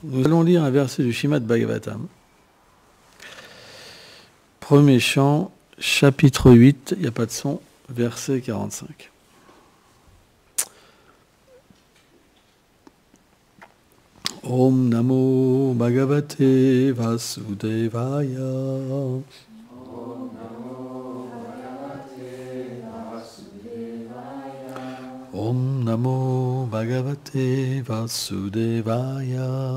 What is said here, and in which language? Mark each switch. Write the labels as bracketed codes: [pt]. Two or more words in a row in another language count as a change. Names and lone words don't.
[fr] Nous allons lire un verset du Srimad Bhagavatam. Premier chant, chapitre 8, il n'y a pas de son, verset 45. [sa] Om Namo Bhagavate Vasudevaya. Om Namo Bhagavate Vasudevaya.